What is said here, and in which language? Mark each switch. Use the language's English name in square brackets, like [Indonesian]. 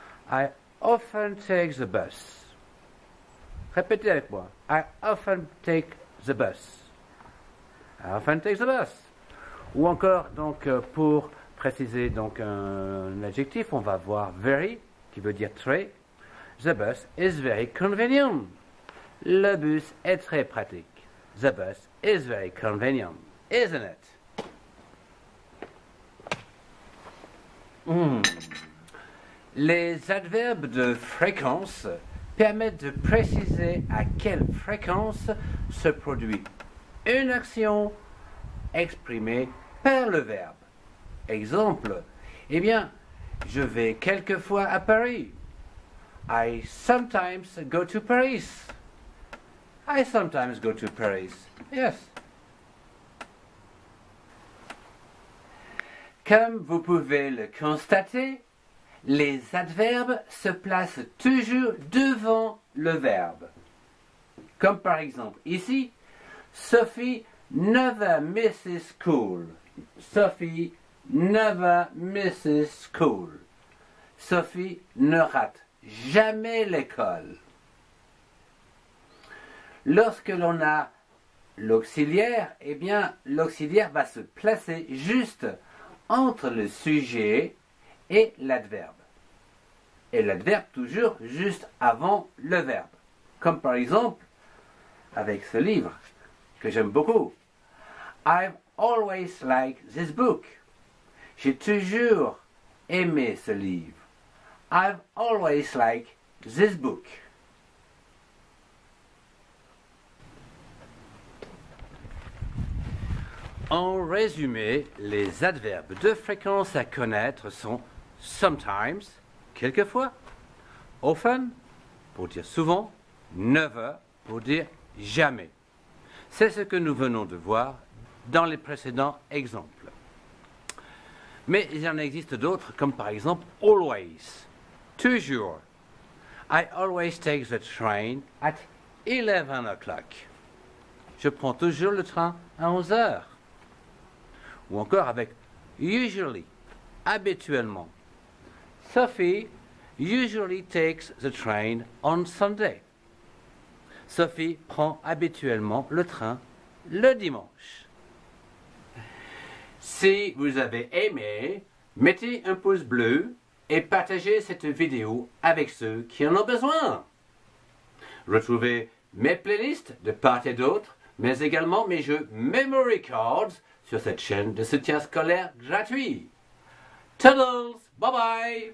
[English] I often take the bus. [French] Répétez avec moi. [English] I often take the bus. I often take the bus. [French] Ou encore, donc, pour préciser donc un adjectif, on va voir very, qui veut dire très. [English] The bus is very convenient. [French] Le bus est très pratique. [English] The bus is very convenient, isn't it? [French] Les adverbes de fréquence permettent de préciser à quelle fréquence se produit une action exprimée par le verbe. Exemple, eh bien, je vais quelquefois à Paris. [English] I sometimes go to Paris. I sometimes go to Paris. Yes. [French] Comme vous pouvez le constater, les adverbes se placent toujours devant le verbe. Comme par exemple ici, Sophie [English] never misses school. Sophie never misses school. [French] Sophie ne rate jamais l'école. Lorsque l'on a l'auxiliaire, eh bien, l'auxiliaire va se placer juste entre le sujet et l'adverbe. Et l'adverbe toujours juste avant le verbe. Comme par exemple, avec ce livre que j'aime beaucoup. [English] I've always liked this book. [French] J'ai toujours aimé ce livre. [English] I've always liked this book. [French] En résumé, les adverbes de fréquence à connaître sont sometimes, quelquefois, often, pour dire souvent, never, pour dire jamais. C'est ce que nous venons de voir dans les précédents exemples. Mais il y en existe d'autres, comme par exemple always, toujours. [English] I always take the train at 11 o'clock. [French] Je prends toujours le train à 11 heures. Ou encore avec usually, habituellement. [English] Sophie usually takes the train on Sunday. [French] Sophie prend habituellement le train le dimanche. Si vous avez aimé, mettez un pouce bleu et partagez cette vidéo avec ceux qui en ont besoin. Retrouvez mes playlists de part et d'autre, mais également mes jeux Memory Cards sur cette chaîne de soutien scolaire gratuit. Toodles, bye bye!